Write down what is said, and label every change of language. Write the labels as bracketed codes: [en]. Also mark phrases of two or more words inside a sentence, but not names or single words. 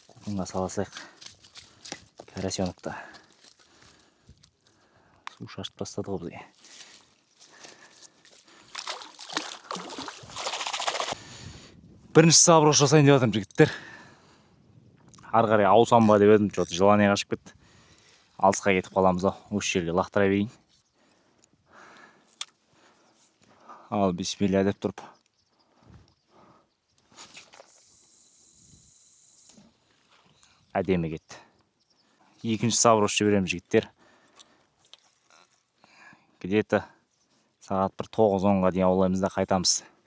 [kk] Құлқынға саласайық. Карасенокта. Су шашып тастады ғой бізге. Бірінші заброс жасайын деп жатырмын жігіттер. Ары қарай аусам ба деп едім, [ru] что-то желание [kk] қашып кетті. Алысқа кетіп қаламыз ау. Осы жерге лақтыра берейін. Ал бисмилля деп тұрып. Әдемі кетті. Екінші заброс жібереміз жігіттер. Где-то сағат бір 9-10-ға дейін аулаймыз да қайтамыз.